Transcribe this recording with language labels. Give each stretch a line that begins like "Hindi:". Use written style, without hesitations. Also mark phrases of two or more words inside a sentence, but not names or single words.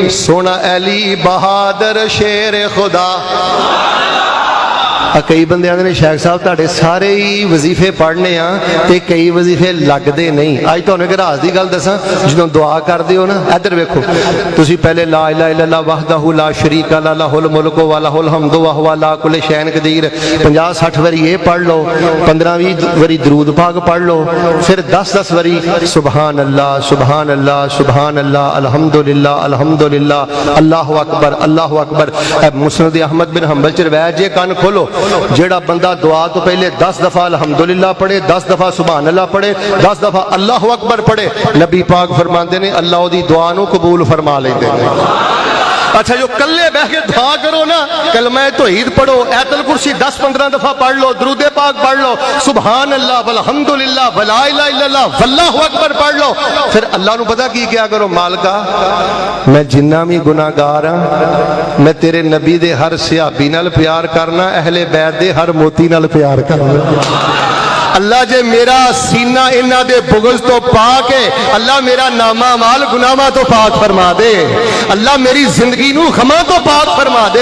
Punjabi: سوہنا علی بہادر شیر خدا. کئی بندے آندے نے شیخ صاحب تہاڈے سارے ہی وظیفے پڑھنے تے کئی وظیفے لگتے نہیں. اج تہانوں ایک راز کی گل دساں، جدوں دعا کردے ہو نا، ادھر ویکھو تسیں پہلے
Arabic: لا إله إلا الله وحده لا شريك له له الملك وله الحمد وهو على كل شيء قدير
Punjabi: 50-60 واری یہ پڑھ لو، 15-20 واری درود پاک پڑھ لو، فیر 10-10 واری
Arabic: سبحان الله سبحان الله سبحان الله الحمد لله الحمد لله الله أكبر الله أكبر.
Punjabi: مسند احمد بن حنبل چ روایت جے کان کھولو، جیہڑا بندہ دعا تو پہلے 10 دفعہ الحمدللہ پڑھے، 10 دفعہ अल्हम्दुलिल्लाह पढ़े, 10 दफा
Arabic: سبحان الله
Punjabi: پڑھے، 10 دفعہ
Arabic: الله أكبر
Punjabi: پڑھے، نبی پاک فرماتے نے اللہ اودی دعا نوں قبول فرما لیندے نے. اچھا جو کلے بہہ کے دعا کرو نا، کلمہ توحید پڑھو، آیت الکرسی 10-15 دفعہ پڑھ لو، درود پاک پڑھ لو, दुरूद पाक पढ़ लो,
Arabic: سبحان الله والحمد لله ولا إله إلا الله والله أكبر
Punjabi: پڑھ لو، فیر اللہ نوں پتا کی کیا کرو، مالکا میں جنا بھی گناہگار ہاں، میں تیرے نبی دے ہر صحابی نال پیار کرنا، اہل بیت دے ہر موتی نال پیار کرنا. اللہ جے میرا سینہ انہاں دے بغض تو پاک ہے، اللہ میرا نامہ مال گناہاں تو پاک فرما دے، اللہ میری زندگی نوں خما تو پاک فرما دے.